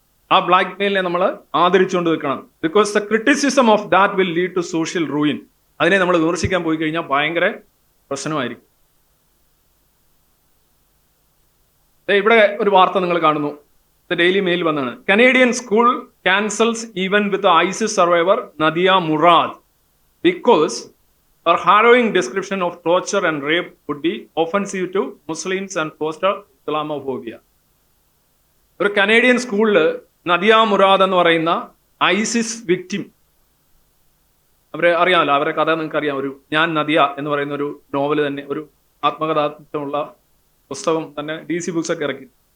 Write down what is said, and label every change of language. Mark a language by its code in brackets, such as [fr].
[ml] ആ ബ്ലാക്ക് മെയിലിനെ നമ്മൾ ആദരിച്ചുകൊണ്ട് നിൽക്കണം. [en] Because the criticism of that will lead to social ruin. [ml] അതിനെ നമ്മൾ വിമർശിക്കാൻ പോയി കഴിഞ്ഞാൽ ഭയങ്കര പ്രശ്നമായിരിക്കും. ഇവിടെ ഒരു വാർത്ത നിങ്ങൾ കാണുന്നു, ഡെയിലി മെയിൽ വന്നാണ്. [en] Canadian school cancels even with ISIS survivor Nadia Murad because her harrowing description of torture and rape would be offensive to Muslims and foster Islamophobia. [ml] ഒരു കനേഡിയൻ സ്കൂളിൽ നദിയ മുറാദ് എന്ന് പറയുന്ന ഐസിസ് വിക്ടിം, അവരെ അറിയാമല്ലോ, അവരെ കഥ നിങ്ങൾക്ക് അറിയാം. ഒരു ഞാൻ നദിയ എന്ന് പറയുന്ന ഒരു നോവൽ തന്നെ, ഒരു ആത്മകഥാത്മകമുള്ള പുസ്തകം തന്നെ DC ബുക്സ് ഒക്കെ ഇറക്കി.